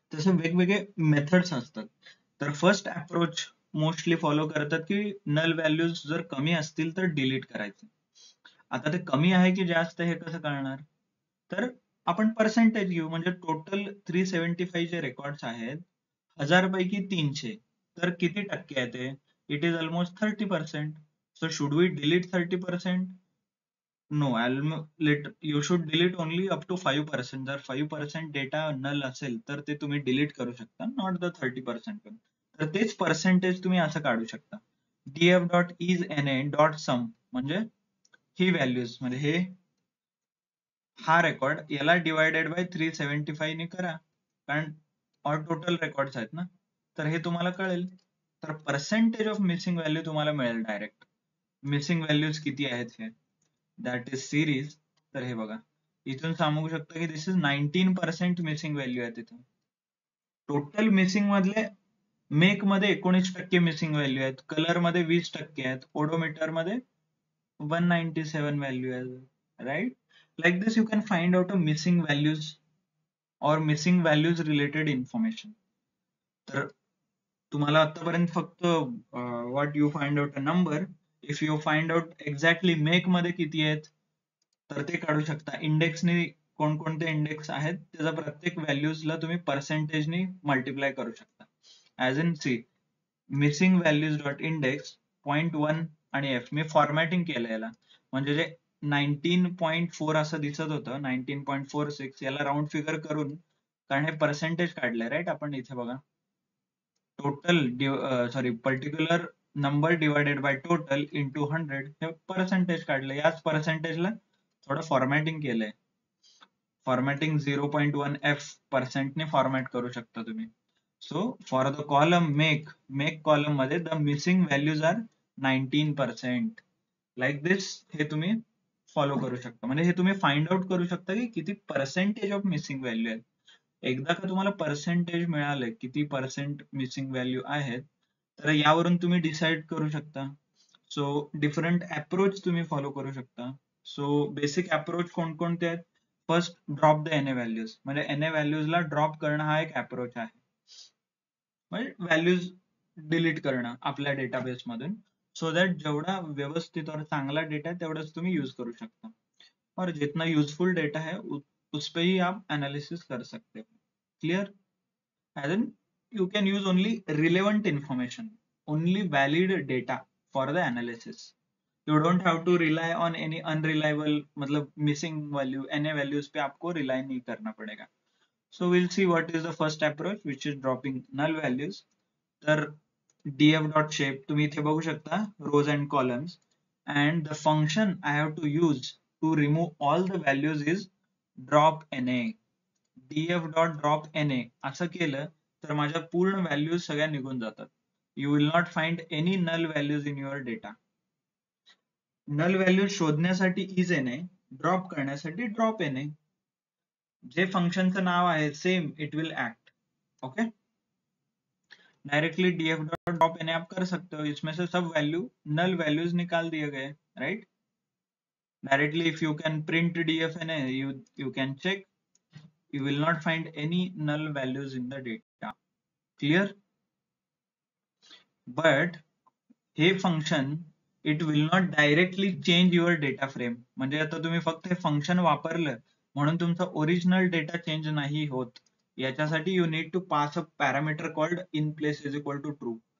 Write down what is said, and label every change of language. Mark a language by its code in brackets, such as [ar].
[mr] तसे वेगवेगळे मेथड्स असतात. तर फर्स्ट अप्रोच मोस्टली फॉलो करतात की नल व्हॅल्यूज जर कमी असतील तर डिलीट करायचे. आता ते कमी आहे की जास्त हे कसं कळणार? तर आपण पर्सेंटेज घेऊ, म्हणजे टोटल 375 जे रेकॉर्ड्स आहेत 1000 पैकी 300, तर किती टक्के आहे ते? [en] It is almost 30%. So should we delete 30%? No, you should delete only up to 5%. [mr] जर 5% डेटा नल असेल तर ते तुम्ही डिलीट करू शकता, [en] Not the 30%. [mr] तर तेच पर्सेंटेज तुम्ही असं काढू शकता. df dot is N A dot सम म्हणजे ही व्हॅल्यूज, म्हणजे हे हा रेकॉर्ड याला डिवायडेड बाय 375 ने करा, कारण ऑल टोटल रेकॉर्ड्स आहेत ना, तर हे तुम्हाला कळेल. तर पर्सेंटेज ऑफ मिसिंग व्हॅल्यू तुम्हाला मिळेल डायरेक्ट. मिसिंग व्हॅल्यूज किती आहेत हे, [en] That is series. [mr] तर हे बघा, इथून सांगू शकता की [en] this is [mr] 19% मिसिंग व्हॅल्यू आहे तिथं. टोटल मिसिंग मधले मेक मध्ये 19% मिसिंग व्हॅल्यू आहेत, कलर मध्ये 20% आहेत, ओडोमीटर मध्ये 197 व्हॅल्यू आहे, right? [en] Like this you can find out a missing values or missing values related information. [mr] तर तुम्हाला आतापर्यंत फक्त [en] what you find out a number, if you find out exactly make [mr] मध्ये किती आहेत तर ते काढू शकता. इंडेक्सने कोणकोणते इंडेक्स आहेत त्याचा प्रत्येक व्हॅल्यूजला तुम्ही पर्सेंटेजने मल्टिप्लाय करू शकता. As in C missing values dot index 0.1 आणि एफ मी फॉर्मॅटिंग केलं याला, म्हणजे जे 19.4 असं दिसत होतं 19.46 याला राऊंड फिगर करून, कारण हे पर्सेंटेज काढलंय, राईट? आपण इथे बघा total particular number divided by total into 100 हे पर्सेंटेज काढलं. याच पर्सेंटेजला थोडं फॉर्मॅटिंग केलंय. फॉर्मॅटिंग 0.1 एफ पर्सेंटने फॉर्मॅट करू शकता तुम्ही. [en] So for the column make column [mr] मध्ये [en] the missing values are 19%. Like this [mr] हे तुम्ही फॉलो करू शकता, म्हणजे हे तुम्ही फाइंड आउट करू शकता की किती पर्सेंटेज ऑफ मिसिंग व्हॅल्यू आहेत. एकदा का तुम्हाला पर्सेंटेज मिळाले किती पर्सेंट मिसिंग व्हॅल्यू आहेत तर यावरून तुम्ही डिसाइड करू शकता. सो डिफरंट अप्रोच तुम्ही फॉलो करू शकता. सो बेसिक अप्रोच कोणकोणते आहेत? First, drop the N A values, म्हणजे एन ए व्हॅल्यूजला ड्रॉप करणं हा एक अप्रोच आहे, म्हणजे व्हॅल्यूज डिलीट करणं आपल्या डेटाबेस मधून, सो दॅट जेवढा व्यवस्थित और चांगला डेटा है तेवढाच तुम्ही यूज करू शकता, [hi] और जितना यूजफुल डेटा है उस पे ही आप एनालिसिस कर सकते हो. [mr] Clear? [en] As in you can use only relevant information, only valid data for the analysis. You don't have to rely on any unreliable, [hi] मतलब missing value N A values पे आपको रिलाई नहीं करना पड़ेगा. [en] So we'll see what is the first approach, which is dropping null values. [mr] तर df.shape तुम्ही इथे बघू शकता [en] rows and columns, and the function I have to use to remove all the values is drop na. [mr] df.drop na असं केलं तर माझ्या पूर्ण व्हॅल्यूज सगळ्या निघून जातात. [en] You will not find any null values in your data. [mr] null values शोधण्यासाठी is na, drop करण्यासाठी drop na. जे फंक्शनचं नाव आहे [en] Same it will act. [hi] Okay, directly df dot drop an आप कर सकते हो, इसमें से सब वैल्यू नल वैल्यूज निकाल दिए गए, right? [en] Directly if you can print df and you can check, you will not find any null values in the data. Clear? [mr] But हे function [en] it will not directly change your data frame, [mr] म्हणजे आता तुम्ही फक्त हे function वापरलं म्हणून तुमचा original data change नाही होत. याच्यासाठी [en] You need to pass a parameter called in place is equal to true.